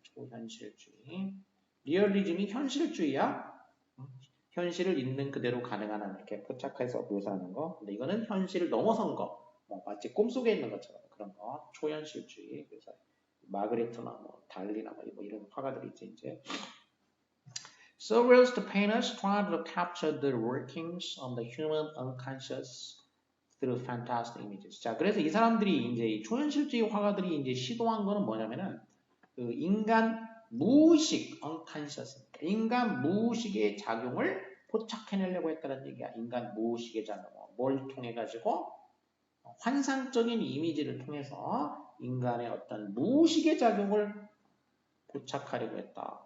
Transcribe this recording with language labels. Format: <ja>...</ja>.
<ko>초현실주의. 리얼리즘이 현실주의야. 현실을 있는 그대로 가능한 한 이렇게 포착해서 묘사하는 거. 근데 이거는 현실을 넘어선 거. 마치 꿈속에 있는 것처럼 그런 거. 초현실주의. 그래서 마그레트나 뭐 달리나 뭐 이런 화가들이 있지 이제.</ko> <en>Surrealist painters tried to capture the workings of the human unconscious through fantastic images.</en> <ko>자, 그래서 이 사람들이 이제 이 초현실주의 화가들이 이제 시도한 거는 뭐냐면은 그 인간 무의식, unconscious, 인간 무의식의 작용을 포착해내려고 했다는 얘기야. 인간 무의식의 작용. 뭘 통해 가지고 환상적인 이미지를 통해서 인간의 어떤 무의식의 작용을 포착하려고 했다.</ko>